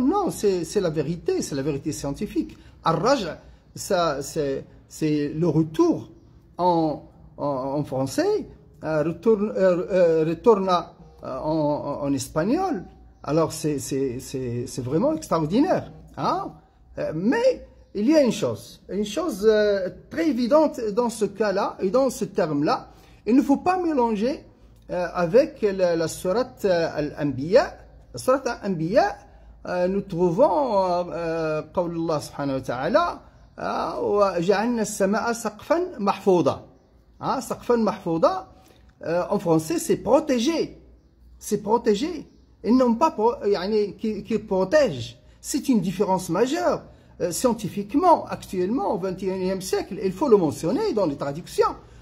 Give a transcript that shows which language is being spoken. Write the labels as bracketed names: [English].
[French] Non, c'est la vérité scientifique. Ar-raja', c'est le retour en français, retourna en espagnol. Alors c'est vraiment extraordinaire. Hein? Mais il y a une chose très évidente dans ce cas-là et dans ce terme-là. Il ne faut pas mélanger avec la sourate Al-Anbiya. La sourate Al-Anbiya, nous trouvons [Arabic] قول الله سبحانه وتعالى وجعلنا السماء سقفا محفوظا. سقفا محفوظا, [French] en français, c'est protégé. C'est protégé. Ils n'ont pas qui protège. C'est une différence majeure. Scientifiquement, actuellement, au XXIe siècle, il faut le mentionner dans les traductions.